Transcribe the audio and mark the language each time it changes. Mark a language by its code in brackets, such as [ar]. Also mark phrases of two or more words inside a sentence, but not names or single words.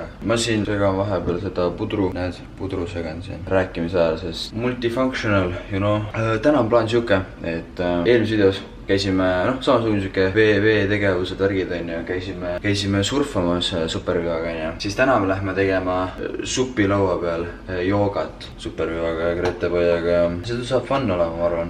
[et] Ma siin segan vahepeal seda pudru, näed, pudru segan siin rääkimise ajal, sest [en] multifunctional, you know. [et] Täna on plaan siuke, et eelmises videos käisime, samasugune siuke veetegevused, värgid on ju, käisime surfamas supervivaga on ju. Siis täna me lähme tegema supilaua peal joogat supervivaga ja Grete-pojaga ja seda saab fun olema, ma arvan.